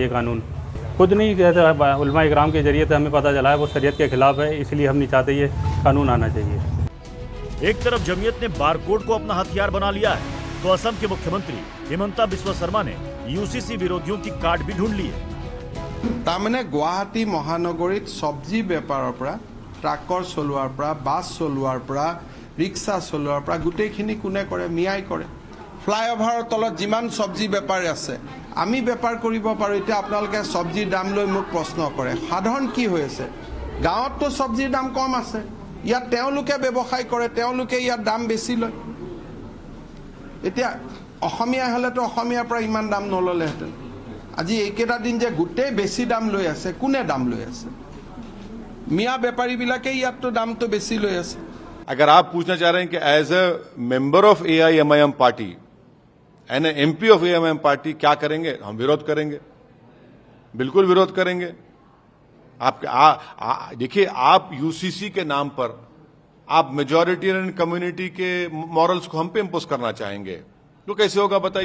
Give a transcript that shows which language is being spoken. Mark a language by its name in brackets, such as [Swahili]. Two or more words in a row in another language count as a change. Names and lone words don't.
[Hindi] ये कानून खुद नहीं कहता, उलमा इकराम के जरिए से हमें पता चला है वो शरीयत के खिलाफ है, इसलिए हम नहीं चाहते ये कानून आना चाहिए। एक तरफ जमीयत ने बारकोड को अपना हथियार बना लिया है, तो असम के मुख्यमंत्री हेमंता बिस्वा शर्मा ने यूसीसी विरोधियों की कार्ड भी ढूंढ ली है। [Assamese] তাৰমানে গুৱাহাটী মহানগৰীত চব্জী बेपाৰৰ পৰা, ট্ৰাকৰ চলোৱাৰ পৰা, বাছ চলোৱাৰ পৰা, ৰিক্সা চলোৱাৰ পৰা গোটেইখিনি কোনে কৰে? মিয়াই কৰে। ফ্লাইঅভাৰৰ তলত যিমান সব্জি বেপাৰী আছে, আমি বেপাৰ কৰিব পাৰোঁ। এতিয়া আপোনালোকে সব্জিৰ দাম লৈ মোক প্ৰশ্ন কৰে। সাধাৰণ কি হৈ আছে? গাঁৱততো সব্জিৰ দাম কম আছে, ইয়াত তেওঁলোকে ব্যৱসায় কৰে, তেওঁলোকে ইয়াত দাম বেছি লয়। এতিয়া অসমীয়া হলেতো অসমীয়াৰ পৰা ইমান দাম নললেহেঁতেন। আজি এইকেইটা দিন যে গোটেই বেছি দাম লৈ আছে, কোনে দাম লৈ আছে? মিয়া বেপাৰীবিলাকে ইয়াততো দামটো বেছি লৈ আছে। [Hindi] अगर आप पूछना चाह रहे हैं कि [English] as a member of AIMIM party and MP of AIMIM party [Hindi] क्या करेंगे? हम विरोध करेंगे, बिल्कुल विरोध करेंगे। देखिए, आप यूसीसी के नाम पर आप [English] majoritarian community [Hindi] के मॉरल्स को हम पे इम्पोज करना चाहेंगे, तो कैसे होगा बताइए?